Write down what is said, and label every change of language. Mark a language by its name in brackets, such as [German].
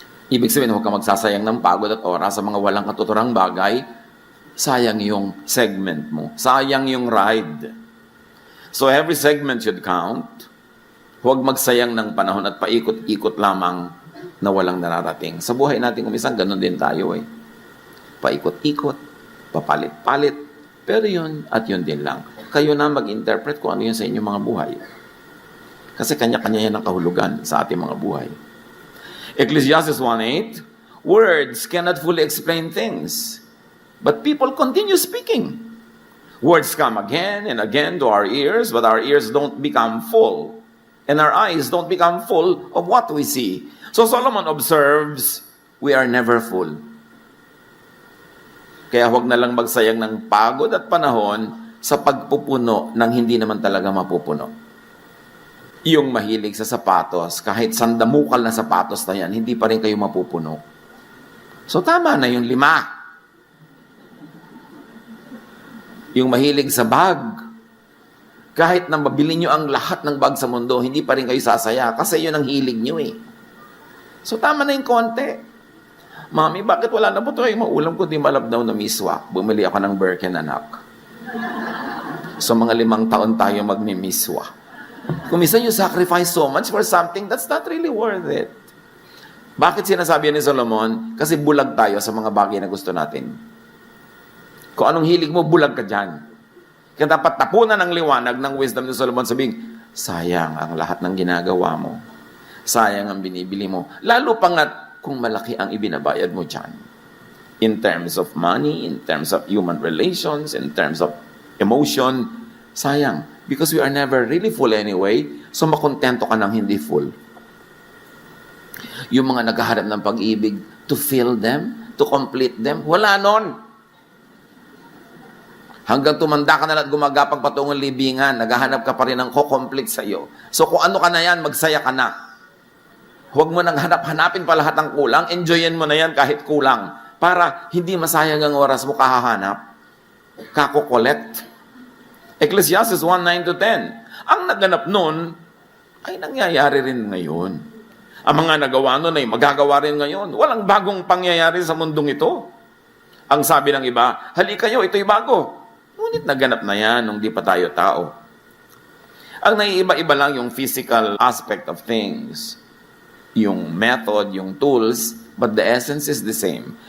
[Filipino] Ibig sabihin, huwag ka magsasayang ng pagod at oras sa mga walang katuturang bagay. Sayang yung segment mo. Sayang yung ride. [English] So every segment should count. [Filipino] Huwag magsayang ng panahon at paikot-ikot lamang na walang nararating. Sa buhay natin kumisang, ganun din tayo eh. Paikot-ikot, papalit-palit. Pero yun at yun din lang. Kayo na mag-interpret kung ano yun sa inyong mga buhay. Kasi kanya-kanya yan ang kahulugan sa ating mga buhay. [English] Ecclesiastes 1:8, words cannot fully explain things. But people continue speaking. Words come again and again to our ears, but our ears don't become full. And our eyes don't become full of what we see. So Solomon observes, we are never full. [Filipino] Kaya huwag na lang magsayang ng pagod at panahon sa pagpupuno ng hindi naman talaga mapupuno. Yung mahilig sa sapatos, kahit sandamukal na sapatos na yan, hindi pa rin kayo mapupuno. So tama na yung 5. Yung mahilig sa bag, kahit na mabili nyo ang lahat ng bag sa mundo, hindi pa rin kayo sasaya kasi yun ang hilig nyo eh. So tama na yung konti. Mami, bakit wala na po ito? Maulam ko di malabdaw na miswa. Bumili ako ng Birken, anak. So mga 5 taon tayo magmimiswa. Kung minsan [English] you sacrifice so much for something, that's not really worth it. [Filipino] Bakit sinasabi ni Solomon? Kasi bulag tayo sa mga bagay na gusto natin. Kung anong hilig mo, bulag ka dyan. Kaya dapat tapunan ng liwanag ng wisdom ni Solomon sabing, sayang ang lahat ng ginagawa mo. Sayang ang binibili mo. Lalo pa nga kung malaki ang ibinabayad mo dyan. [English] In terms of money, in terms of human relations, in terms of emotion, [Filipino] sayang. [English] Because we are never really full anyway, so [Filipino] makontento ka ng hindi [English] full. [Filipino] Yung mga naghahanap ng pag-ibig, [English] to fill them, to complete them, [Filipino] wala nun. Hanggang tumanda ka na at gumagapang patungong libingan, naghahanap ka pa rin ng ko-complete sa'yo. So kung ano ka na yan, magsaya ka na. Huwag mo nang hanapin pa lahat ng kulang, enjoyin mo na yan kahit kulang. Para hindi masayang ang oras mo kahahanap. Kako-collect. Ecclesiastes 1:9-10. Ang naganap nun, ay nangyayari rin ngayon. Ang mga nagawa nun ay magagawa rin ngayon. Walang bagong pangyayari sa mundong ito. Ang sabi ng iba, halika kayo, ito'y bago. Ngunit naganap na yan nung di pa tayo tao. Ang naiiba-iba lang yung [English] physical aspect of things. Yung method, yung tools, but the essence is the same.